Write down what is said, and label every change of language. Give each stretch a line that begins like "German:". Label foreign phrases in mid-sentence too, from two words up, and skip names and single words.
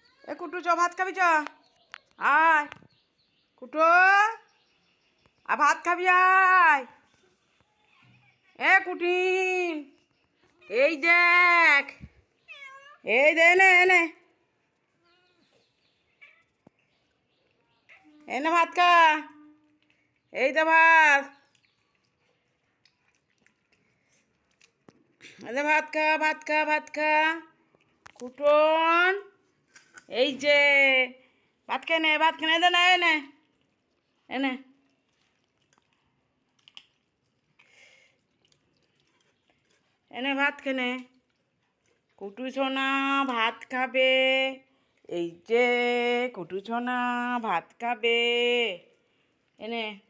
Bangla: এ কুটু চ ভাত খাবি চ আয় কুটু ভাত খাবি আয় এ কুটিন এই দেখ এই দে এনে এনে এনে ভাত খা এই দে ভাত এনে ভাত খা ভাত খা ভাত খা কুটন এই যে ভাত খেয়ে ভাত খেয়ে দে না এনে এনে এনে ভাত খেনে কুটু সোনা ভাত খাবে এই যে কুটু সোনা ভাত খাবে এনে